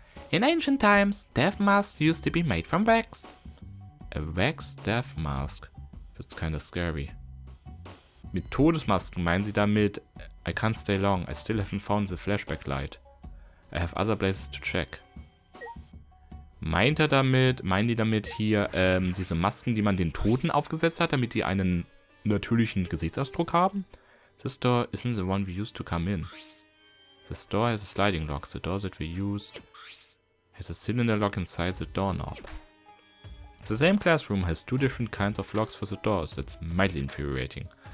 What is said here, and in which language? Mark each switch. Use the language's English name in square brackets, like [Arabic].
[English] In ancient times, death masks used to be made from wax. A wax death mask. That's kinda scary. [German] Mit Todesmasken meinen sie damit, [English] I can't stay long, I still haven't found the flashback light. I have other places to check. [German] Meinen die damit hier diese Masken, die man den Toten aufgesetzt hat, damit die einen natürlichen Gesichtsausdruck haben? [English] This door isn't the one we used to come in. This door has a sliding lock. The door that we used has a cylinder lock inside the doorknob. The same classroom has two different kinds of locks for the doors. That's mildly infuriating.